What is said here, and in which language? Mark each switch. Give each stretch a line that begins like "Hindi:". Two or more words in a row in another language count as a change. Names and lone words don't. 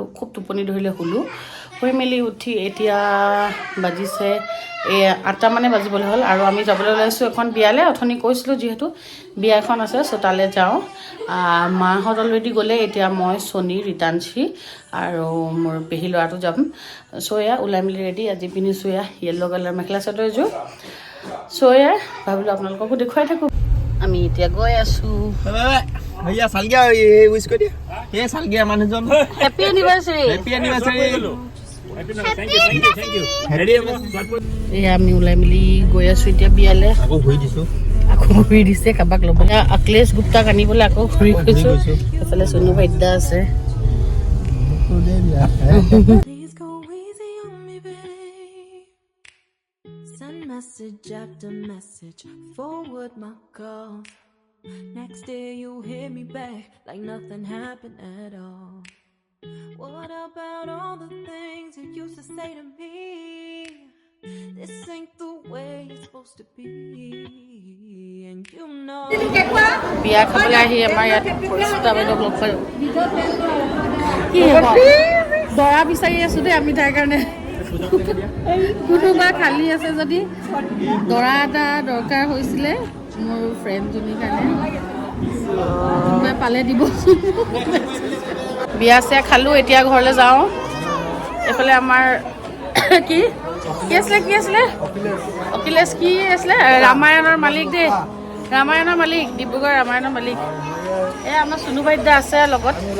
Assamese: খুব টোপনি ধৰিলে শুলোঁ শুই মেলি উঠি এতিয়া বাজিছে 8টা মানে বাজিবলৈ হ'ল আৰু আমি যাবলৈ ওলাইছোঁ এখন বিয়ালৈ অথনি কৈছিলোঁ যিহেতু বিয়া এখন আছে চ' তালৈ যাওঁ মাহঁত অলৰেডি গ'লে এতিয়া মই চনী ৰিটাৰ্ণচি আৰু মোৰ পেহী ল'ৰাটো যাম চ' এয়া ওলাই মেলি ৰেডি আজি পিন্ধিছোঁ এয়া
English: yellow colour
Assamese: মেখেলা চাদৰ এযোৰ চ' এয়া ভাবিলোঁ আপোনালোককো দেখুৱাই থাকোঁ আমি এতিয়া গৈ আছোঁ
Hindi: भैया साल गया ये इसको दिया ये साल गया माने जो
English: Happy anniversary Thank you ready
Assamese: এয়া আমি ওলাই মেলি গৈ আছোঁ এতিয়া বিয়ালৈ আকৌ ঘুৰি দিছো আকৌ ঘূৰি দিছে কাৰোবাক ল'বলৈ অখিলেশ গুপ্তাক আনিবলৈ আকৌ ঘূৰি গৈছোঁ এইফালে সোনু ভাইদা আছে
English: Message after message, forward my calls. Next day you hit me back like nothing happened at all. What about all the things you used to say to me? This ain't the way it's supposed to be, and you know.
Assamese: বিয়া খাবলৈ আহি আমাৰ ইয়াত পৰিচিতা বাইদেউক লগ পালোঁ কি হ'ব দৰা বিচাৰি আছোঁ দেই আমি তাৰ কাৰণে কোনোবা খালী আছে যদি দৰা এটা দৰকাৰ হৈছিলে মোৰ ফ্ৰেণ্ডজনীৰ কাৰণে কোনোবাই পালে দিব বিয়া চিয়া খালোঁ এতিয়া ঘৰলৈ যাওঁ এইফালে আমাৰ কি আছিলে অখিলেশ কি আছিলে ৰামায়ণৰ মালিক দেই ৰামায়ণৰ মালিক ডিব্ৰুগড় ৰামায়ণৰ মালিক আমাৰ সোনু ভাইদা আছে লগত